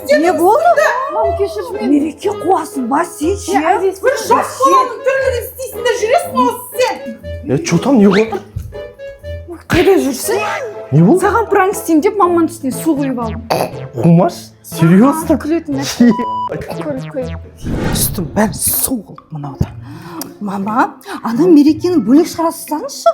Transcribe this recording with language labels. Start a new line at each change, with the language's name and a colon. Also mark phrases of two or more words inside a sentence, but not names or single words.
Kazakh: не болды? Мам, кешірші мені. Мереке қуасың ба сен ше? Бір жас баланың түрлерін істейсің де жүресің осы сен.
Russian: Что там,
Kazakh: не болды? Қайда жүрсің? Не болды? Саған пранк істеймін деп маманың үстіне су құйып алдым. Қумаш? Серьезно? Күлетін нәрсе. Үстім бәрі су қылып мынауда. Мама, ана мерекені бөлек шығарасыздарыңызшы.